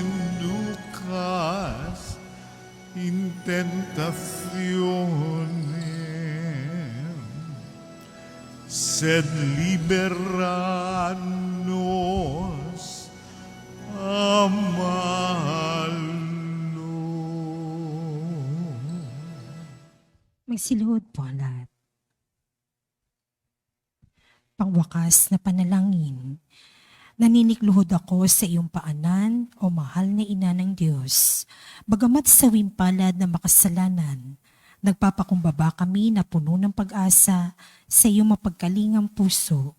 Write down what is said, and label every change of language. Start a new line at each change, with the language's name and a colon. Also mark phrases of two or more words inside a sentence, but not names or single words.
Latin: inducas in tentationem, sed libera nos a malo.
Filipino: Magsiluhod po ang lahat. Pangwakas na panalangin, naninikluhod ako sa iyong paanan, o mahal na Ina ng Diyos. Bagamat sa wimpalad na makasalanan, nagpapakumbaba kami na puno ng pag-asa sa iyong mapagkalingang puso.